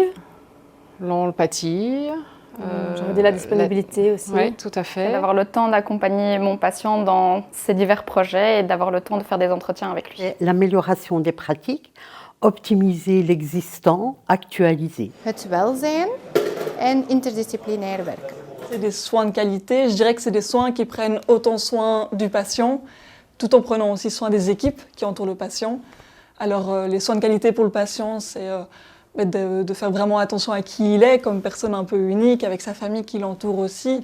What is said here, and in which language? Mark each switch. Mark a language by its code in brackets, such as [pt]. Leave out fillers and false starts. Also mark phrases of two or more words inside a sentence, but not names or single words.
[fr] l'empathie. j'aurais dit la disponibilité aussi. Oui, tout à fait. D'avoir le temps d'accompagner mon patient dans ses divers projets et d'avoir le temps de faire des entretiens avec lui. L'amélioration des pratiques, optimiser l'existant, actualiser. [nl] Het welzijn en interdisciplinair werken. [fr] C'est des soins de qualité. Je dirais que c'est des soins qui prennent autant soin du patient, tout en prenant aussi soin des équipes qui entourent le patient. Alors les soins de qualité pour le patient, c'est de faire vraiment attention à qui il est comme personne un peu unique, avec sa famille qui l'entoure aussi.